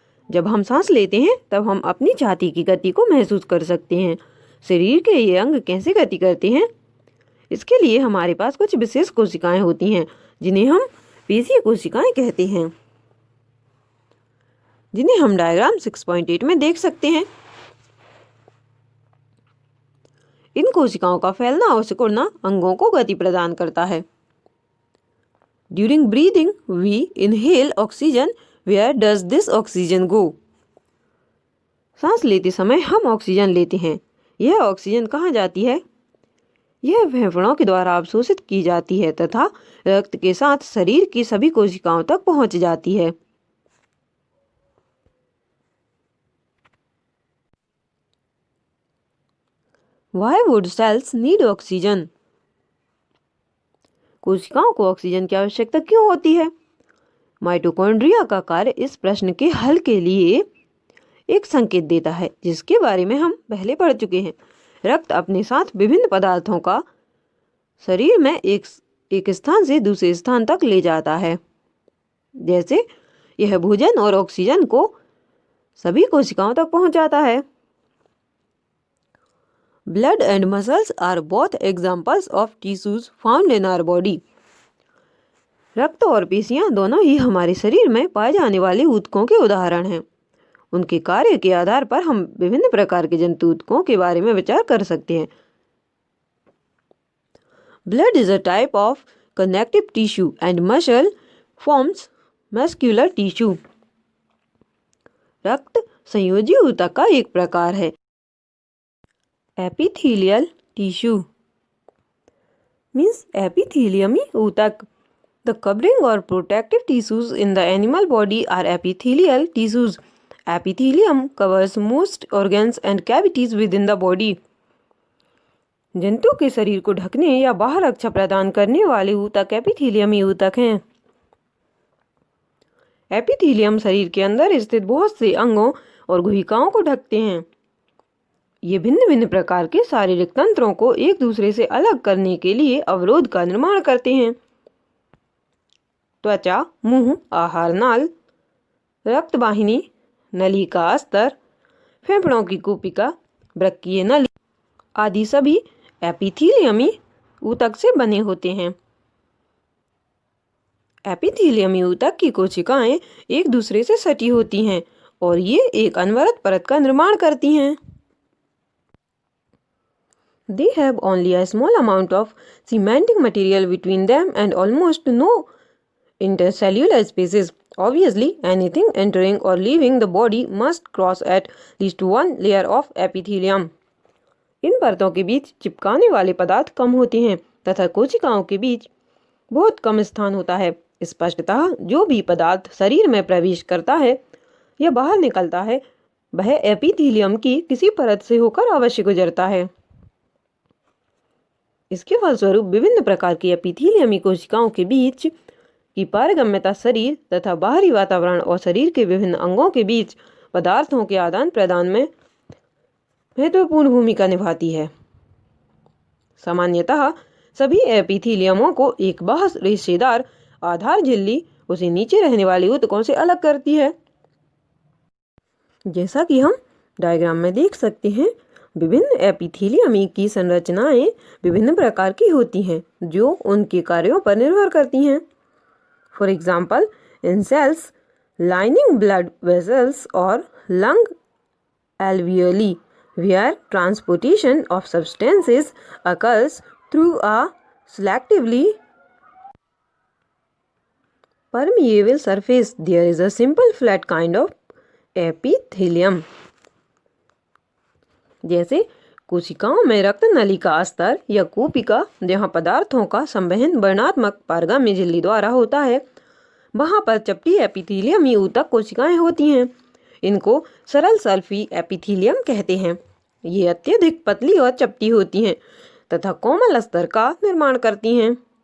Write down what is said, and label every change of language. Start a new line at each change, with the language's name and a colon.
Hindi: जब हम सांस लेते हैं तब हम अपनी छाती की गति को महसूस कर सकते हैं. शरीर के ये अंग कैसे गति करते हैं? इसके लिए हमारे पास कुछ विशेष कोशिकाएं होती हैं जिन्हें हम पेशीय कोशिकाएं कहते हैं, जिन्हें हम डायग्राम 6.8 में देख सकते हैं. इन कोशिकाओं का फैलना और सिकुड़ना अंगों को गति प्रदान करता है.
English: During breathing, we inhale oxygen. Where does this oxygen go?
Hindi: सांस लेते समय हम ऑक्सीजन लेते हैं. यह ऑक्सीजन कहाँ जाती है? यह फेफड़ों के द्वारा अवशोषित की जाती है तथा रक्त के साथ शरीर की सभी कोशिकाओं तक पहुंच जाती है.
English: Why would cells need oxygen?
Hindi: कोशिकाओं को ऑक्सीजन की आवश्यकता क्यों होती है? माइटोकॉन्ड्रिया का कार्य इस प्रश्न के हल के लिए एक संकेत देता है जिसके बारे में हम पहले पढ़ चुके हैं. रक्त अपने साथ विभिन्न पदार्थों का शरीर में एक स्थान से दूसरे स्थान तक ले जाता है. जैसे यह भोजन और ऑक्सीजन को सभी कोशिकाओं तक पहुंचाता है.
English: Blood and muscles are both examples of tissues found in our body.
Hindi: रक्त और पेशियां दोनों ही हमारे शरीर में पाए जाने वाले ऊतकों के उदाहरण हैं. उनके कार्य के आधार पर हम विभिन्न प्रकार के जंतु ऊतकों के बारे में विचार कर सकते हैं.
English: Blood is a type of connective tissue and muscle forms muscular tissue.
Hindi: रक्त संयोजी ऊतक का एक प्रकार है
English: epithelial tissue means epithelium ऊतक. The covering or protective tissues in the animal body are epithelial tissues. Epithelium covers most organs and cavities within the body.
Hindi: जंतु के शरीर को ढकने या बाहर रक्षा प्रदान करने वाले ऊतक एपिथेलियमी ऊतक हैं. एपिथेलियम शरीर के अंदर स्थित बहुत से अंगों और गुहिकाओं को ढकते हैं. ये भिन्न भिन्न प्रकार के शारीरिक तंत्रों को एक दूसरे से अलग करने के लिए अवरोध का निर्माण करते हैं. त्वचा, मुंह, आहार नाल, रक्तवाहिनी, नली का अस्तर, फेफड़ों की कूपिका, वृक्कीय नली आदि सभी एपिथेलियमी ऊतक से बने होते हैं. एपिथेलियमी ऊतक की कोशिकाएं एक दूसरे से सटी होती हैं और ये एक अनवरत परत का निर्माण करती हैं.
English: They have only a small amount of cementing material between them and almost no intercellular spaces. Obviously, anything entering or leaving the body must cross at least one layer of epithelium.
Hindi: इन परतों के बीच चिपकाने वाले पदार्थ कम होते हैं तथा कोशिकाओं के बीच बहुत कम स्थान होता है. स्पष्टतः जो भी पदार्थ शरीर में प्रवेश करता है या बाहर निकलता है वह एपिथेलियम की किसी परत से होकर अवश्य गुजरता है. इसके फलस्वरूप विभिन्न प्रकार की एपिथेलियमी कोशिकाओं के बीच की पारगम्यता शरीर तथा बाहरी वातावरण और शरीर के विभिन्न अंगों के बीच पदार्थों के आदान प्रदान में महत्वपूर्ण भूमिका निभाती है. सामान्यतः सभी एपिथेलियमों को एक बाह्य रेशेदार आधार झिल्ली उसे नीचे रहने वाले ऊतकों से अलग करती है. जैसा कि हम डायग्राम में देख सकते हैं, विभिन्न एपिथेलियमी की संरचनाएं विभिन्न प्रकार की होती हैं जो उनके कार्यों पर निर्भर करती हैं.
English: for example, in cells lining blood vessels
Hindi: और
English: Lung alveoli where transportation of substances occurs through a selectively permeable surface. There is a simple flat kind of epithelium.
Hindi: जैसे कोशिकाओं में रक्त नली का अस्तर या कूपिका जहाँ पदार्थों का संवहन वर्णात्मक पारगम्य झिल्ली द्वारा होता है, वहाँ पर चपटी एपिथेलियमी ऊतक कोशिकाएं होती हैं. इनको सरल सल्फी एपिथेलियम कहते हैं. ये अत्यधिक पतली और चपटी होती हैं तथा कोमल अस्तर का निर्माण करती हैं.